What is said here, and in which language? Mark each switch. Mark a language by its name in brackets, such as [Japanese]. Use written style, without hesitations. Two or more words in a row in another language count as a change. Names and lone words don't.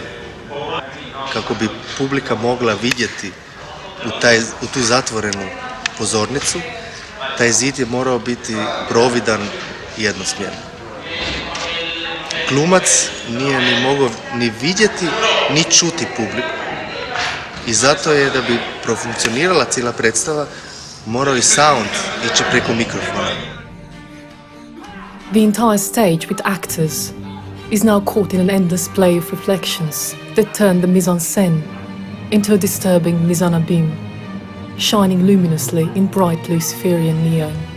[Croatian] Kako bi publika mogla vidjeti u tu zatvorenu pozornicu, taj zid je morao biti providan i jednosmjeran. Glumac nije ni mogao ni vidjeti, ni čuti publiku. I zato je, da bi profunkcionirala cijela predstava, morao i sound ići preko mikrofona. [English] The entire stage with actors is now caught in an endless play of reflections that turn the [French] mise en scène [English] into a disturbing [French] mise en abîme, [English] shining luminously in bright Luciferian neon.